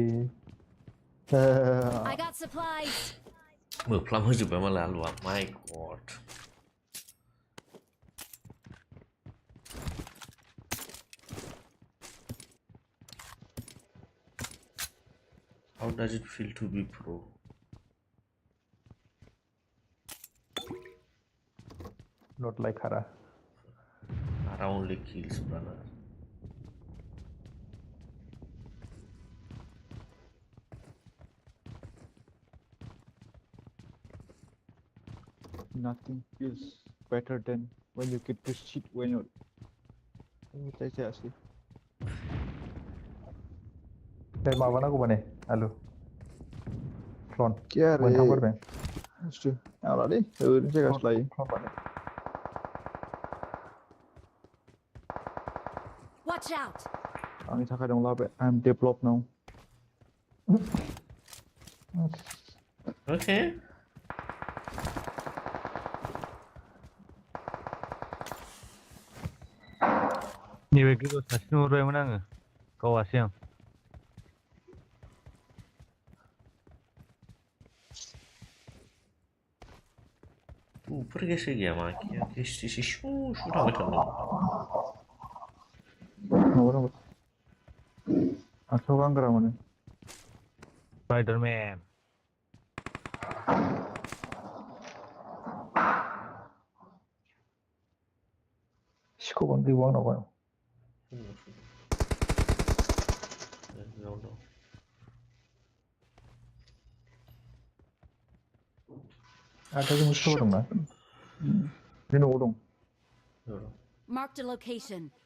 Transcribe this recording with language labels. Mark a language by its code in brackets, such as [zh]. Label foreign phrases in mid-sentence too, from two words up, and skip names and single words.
[en] I got supplies. [brx] मोफ्लाम होजोब्बाय मालाय आलुआ माय गड [en] How does it feel to be pro? not like Hara. Hara only kills, brother. Nothing feels better than when you get to shit when you're actually. [brx] Dari माबा नांगौबा नै आलु फ्लन [hi] क्या रे [brx] मोनथामफोर बे आलालै ओरैनो जायगासो लायो फ्लन बानाय Watch out. आंनि थाखाय दंला बे [en] I am developed now. Okay. [brx] नैबे गोजौ सासे नुहुरबायमोन आङो गावासै आं [hi] ऊपर कैसे गया वहाँ क्या किसी से शू शू [brx] थांबाय थादों माबा नांगौ आखायाव गानग्रा मोनो स्पाइडारमेन सिखौबानो गैबावा आंनावबा [en] No. [brx] आखाइजों सिखौ दंना बे न'आव दं [en] No. Marked a location.